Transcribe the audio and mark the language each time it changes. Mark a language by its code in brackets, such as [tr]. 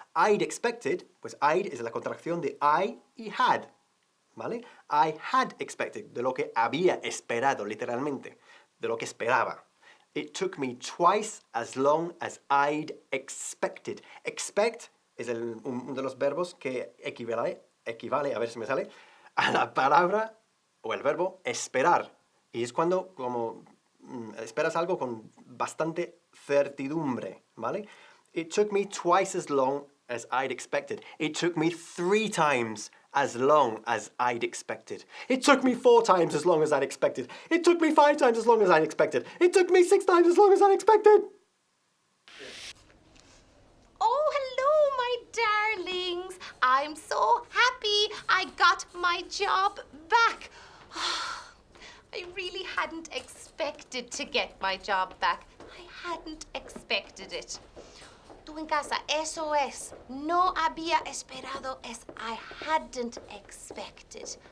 [en] I'd expected, [es] pues I'd es la contracción de I y had, ¿vale? [en] I had expected, [es] de lo que había esperado, literalmente, de lo que esperaba. [en] It took me twice as long as I'd expected. [es] Expect es uno de los verbos que equivale, a ver si me sale, a la palabra o el verbo esperar. Y es cuando esperas algo con bastante certidumbre, ¿vale? [en] It took me twice as long as I'd expected. It took me 3 times as long as I'd expected. It took me 4 times as long as I'd expected. It took me 5 times as long as I'd expected. It took me 6 times as long as I'd expected. Oh, hello, my darlings. I'm so happy I got my job back. I really hadn't expected to get my job back. I hadn't expected it. [es] Tú en casa, eso es. No había esperado es [en] I hadn't expected.